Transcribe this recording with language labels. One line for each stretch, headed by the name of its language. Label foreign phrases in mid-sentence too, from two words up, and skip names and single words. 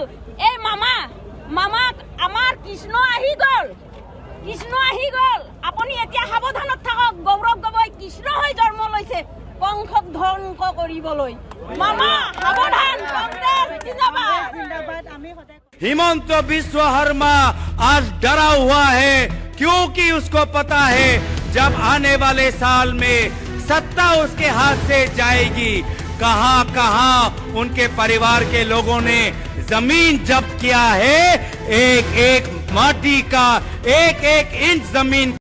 Assamese: এই মামা আমাৰ কৃষ্ণ আহি গ'ল, কৃষ্ণ আহি গ'ল। আপুনি এতিয়া সাৱধানত থাকক। গৌৰৱ গগৈ কৃষ্ণ হৈ জন্ম লৈছে কংসক ধ্বংস কৰিবলৈ। মামা সাৱধান, কংগ্ৰেছ জিন্দাবাদ। জিন্দাবাদ। আমি সদায়
Hindi: हिमंत विश्व शर्मा आज डरा हुआ है, क्योंकि उसको पता है जब आने वाले साल में सत्ता उसके हाथ से जाएगी। कहां कहां उनके परिवार के लोगों ने जमीन जब्त किया है, एक एक माटी का एक एक इंच जमीन